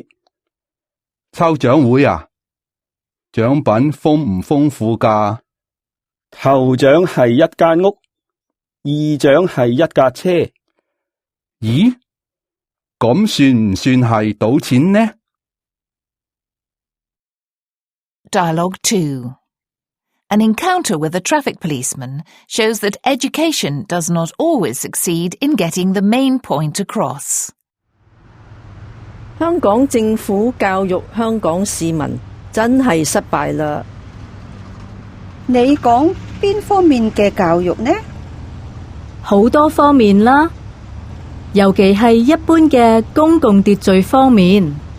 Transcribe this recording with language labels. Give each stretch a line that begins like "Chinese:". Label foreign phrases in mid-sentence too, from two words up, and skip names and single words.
Cantonese: 抽獎會啊？獎品豐唔豐富㗎？頭獎係一間屋，二獎係一架車。咦？咁算唔算係賭錢呢？
English: Dialogue 2. An encounter with a traffic policeman shows that education does not always succeed in getting the main point across.
Cantonese: 香港政府教育香港市民真係失敗啦。你講邊方面嘅教育呢？好多方面啦，尤其係一般嘅公共秩序方面。